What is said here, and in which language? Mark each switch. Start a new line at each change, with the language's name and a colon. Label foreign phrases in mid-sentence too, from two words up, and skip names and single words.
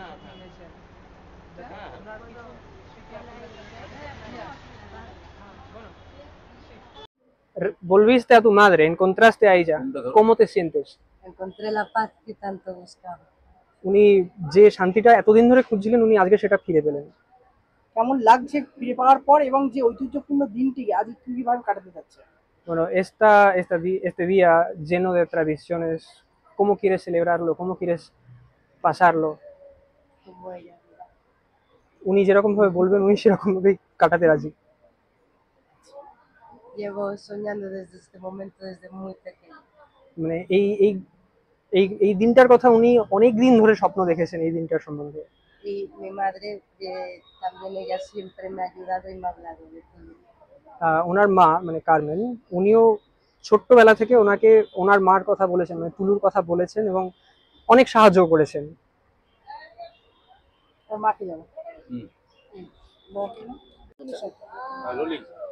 Bangla: শুনেছেন, যাতে ওনার কিছু স্মৃতি আপনাদের সাথে বলো।
Spanish: Volviste a tu madre, encontraste a ella. ¿Cómo te sientes? Encontré la paz que tanto buscaba.
Bangla: উনি যে শান্তিটা এতদিন ধরে খুঁজছিলেন উনি আজকে সেটা ফিরে পেলেন। কেমন লাগছে ফিরে পাওয়ার পর এবং যে ঐতিহ্যপূর্ণ দিনটি আজ কিভাবে কাটাতে যাচ্ছে?
Spanish: Bueno, este día lleno de tradiciones, ¿cómo quieres celebrarlo? ¿Cómo quieres pasarlo? Como ella.
Bangla: উনি যেরকম ভাবে বলবেন উনি সেরকম ভাবেই কাটাতে রাজি।
Spanish: Llevo soñando desde este momento desde muy pequeña.
Bangla: মানে এই এই এই এই দিনটার কথা উনি অনেক দিন ধরে স্বপ্ন দেখেছেন এই দিনটার সম্বন্ধে।
Spanish: Y mi madre, también ella siempre me ha ayudado y me ha hablado de todo.
Bangla: ওনার মা মানে কার্মেন উনিও ছোট্টবেলা থেকে ওনাকে ওনার মার কথা বলেছেন, মানে তুলুর কথা বলেছেন এবং অনেক সাহায্য করেছেন। তোর মাকে যাবো। হুম। মাকে না? রোলিং।